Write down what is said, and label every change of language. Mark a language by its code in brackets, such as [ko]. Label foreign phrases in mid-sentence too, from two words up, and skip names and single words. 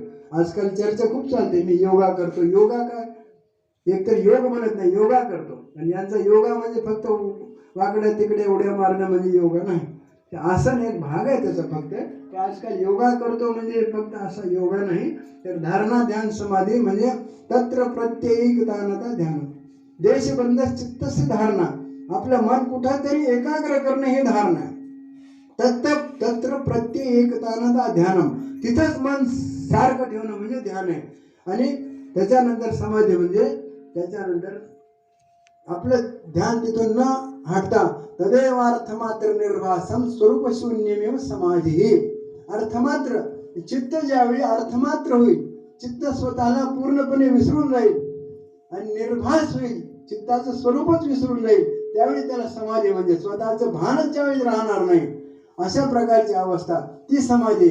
[mr] आजकाल चर्चा खूप चालते, मी योगा करतो. योगा काय? एकतर योग म्हणत नाही, योगा करतो. आणि यांचा योगा म्हणजे फक्त वाकड्या तिकडे उड्या मारणं म्हणजे योगा नाही. ते आसन एक भाग आहे त्याचा फक्त. आजकाल योगा करतो म्हणजे फक्त असा योगा नाही, तर धारणा ध्यान समाधी म्हणजे [sa] तत्र प्रत्येकतानता ध्यान देशबंध चित्तस्य धारणा. [mr] आपलं मन कुठंतरी एकाग्र करणं हे धारणा आहे. [sa] तत्र प्रत्येकतानता ध्यानम, [mr] तिथंच मन सारखं ठेवणं म्हणजे ध्यान आहे. आणि त्याच्यानंतर समाधी म्हणजे त्याच्यानंतर आपलं ध्यान तिथून न हटता [sa] तदेव अर्थमात्र निर्भासम स्वरूप शून्यमेव समाधी. [mr] अर्थमात्र चित्त ज्यावेळी अर्थमात्र होईल, चित्त स्वतःला पूर्णपणे विसरून जाईल आणि निर्भास होईल, चित्ताचं स्वरूपच विसरून जाईल, त्यावेळी त्याला समाधी म्हणजे स्वतःचं भानच ज्यावेळी राहणार नाही अशा प्रकारची अवस्था ती समाधी.